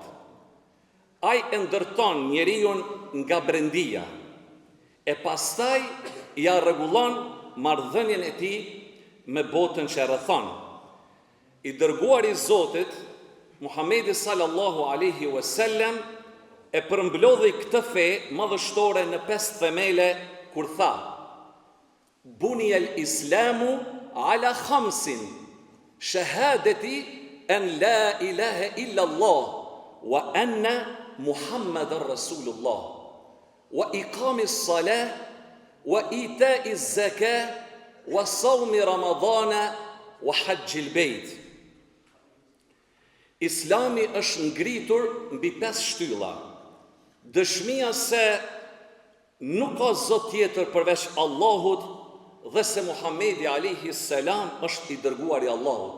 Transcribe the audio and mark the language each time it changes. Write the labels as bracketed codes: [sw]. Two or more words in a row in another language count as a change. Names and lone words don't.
[sq] Ai e ndërton njeriu nga brendia, e pastaj ja rregullon marrëdhënien e tij me botën që e rrethon. I dërguari i Zotit, Muhamedi [ar] صلى الله عليه وسلم, [sq] e përmblodhi këtë fe madhështore në 5 themele kur tha: [ar] بني الإسلام على خمس، شهادة أن لا إله إلا الله، وأن محمدا رسول الله، وإقام الصلاة، وإيتاء الزكاة، وصوم رمضان، وحج البيت. [sq] Islami është ngritur mbi 5 shtylla. Dëshmia se nuk ka zot tjetër përveç Allahut dhe se Muhamedi [ar] عليه السلام [sq] është i dërguari i Allahut.